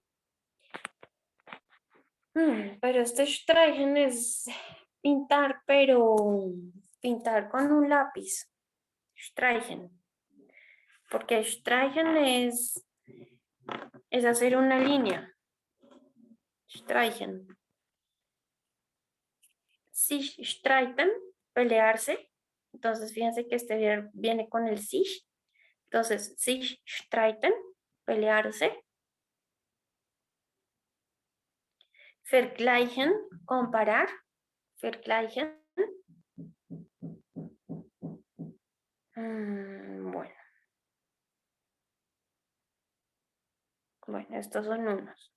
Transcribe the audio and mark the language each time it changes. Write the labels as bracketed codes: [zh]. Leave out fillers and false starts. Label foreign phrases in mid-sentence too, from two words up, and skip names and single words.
[es] Pero este streichen es pintar, pero pintar con un lápiz. Streichen. Porque streichen es hacer una línea. [de] Streichen. Sich streiten, [es] pelearse. Entonces, fíjense que este verbo viene con el sich. Entonces, [de] sich streiten, [es] pelearse. Vergleichen, comparar. Vergleichen. Bueno. Bueno, estos son unos.